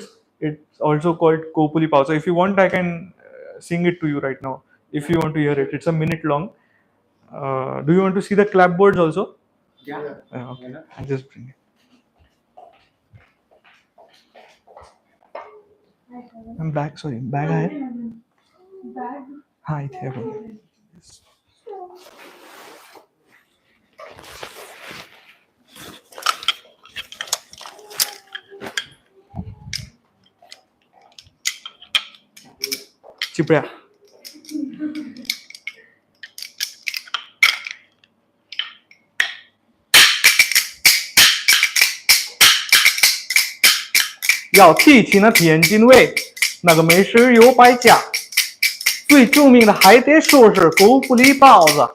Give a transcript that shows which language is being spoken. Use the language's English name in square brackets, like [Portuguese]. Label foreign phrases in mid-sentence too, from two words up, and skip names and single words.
[English] It's also called Kopuli Pao. So if you want, I can sing it to you right now. If you want to hear it, it's a minute long. Do you want to see the clapboards also? Yeah. Okay. I'll just bring it. I'm back. Sorry, bag है. [Marathi] हाँ इथे है बघ. चिपळ्या. [Chinese] 要提起那天津卫，那个美食有百家，最著名的还得说是狗不理包子。